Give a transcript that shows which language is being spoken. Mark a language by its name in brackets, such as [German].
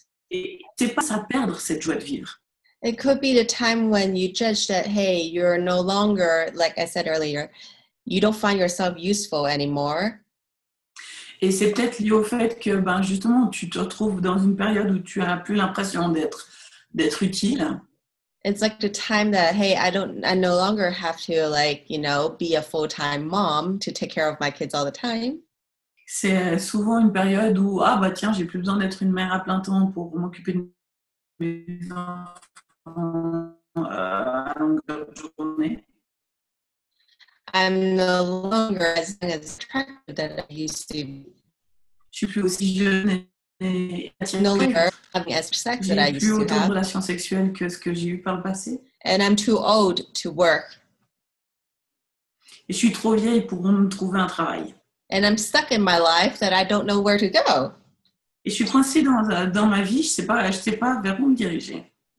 [French] et c'est pas ça perdre cette joie de vivre. [English] It could be the time when you judge that, hey, you're no longer, like I said earlier, you don't find yourself useful anymore. [French] Et c'est peut-être lié au fait que, justement, tu te retrouves dans une période où tu n'as plus l'impression d'être utile. [English] It's like the time that, hey, I no longer have to be a full-time mom to take care of my kids all the time. [French] C'est souvent une période où, tiens, j'ai plus besoin d'être une mère à plein temps pour m'occuper de mes enfants à longueur de journée. [English] I'm no longer as attractive that I used to be. [French] Je suis plus aussi jeune et [English] no longer having as much sex that I used to have. [French] J'ai plus autant de relations sexuelles que ce que j'ai eu par le passé. [English] And I'm too old to work. [French] Et je suis trop vieille pour me trouver un travail. [English] And I'm stuck in my life that I don't know where to go. [French] Et je suis coincée dans ma vie, je sais pas vers où me diriger.